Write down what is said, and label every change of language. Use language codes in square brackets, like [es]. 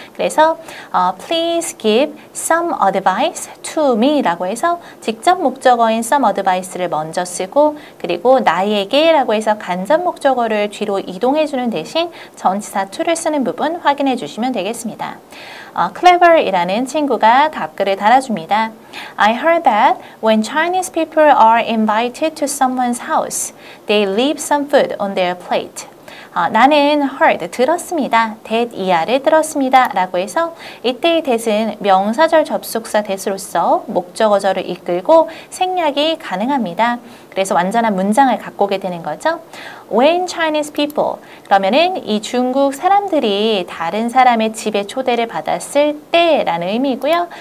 [ko] 그래서 [en] please give some advice to me [ko] 라고 해서 직접 목적어인 [en] some advice [ko] 를 먼저 쓰고 그리고 나에게 라고 해서 간접 목적어를 뒤로 이동해 주는 대신 전치사 to를 쓰는 부분 확인해 주시면 되겠습니다. clever 이라는 친구가 답글을 달아줍니다. [en] I heard that when Chinese people are invited to someone's house, they leave some food on their plate. [ko] 나는 heard, 들었습니다. that 이하를 들었습니다. 라고 해서 이때의 that은 명사절 접속사 that으로서 목적어절을 이끌고 생략이 가능합니다. 그래서 완전한 문장을 갖고 오게 되는 거죠. [en] When Chinese people, [ko] 그러면은 이 중국 사람들이 다른 사람의 집에 초대를 받았을 때라는 의미고요.